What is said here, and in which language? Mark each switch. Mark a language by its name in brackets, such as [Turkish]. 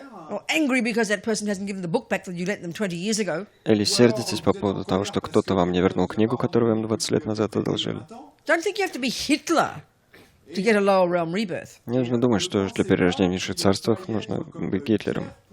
[English] Or angry because that person hasn't given the book back that you lent them 20 years ago. [Russian] или сердитесь по поводу того, что кто-то вам не вернул книгу, которую вам 20 лет назад одолжили. [English] Don't think you have to be Hitler to get a lower realm rebirth. [Russian] Не нужно думать, что для перерождения в низших царствах нужно быть Гитлером.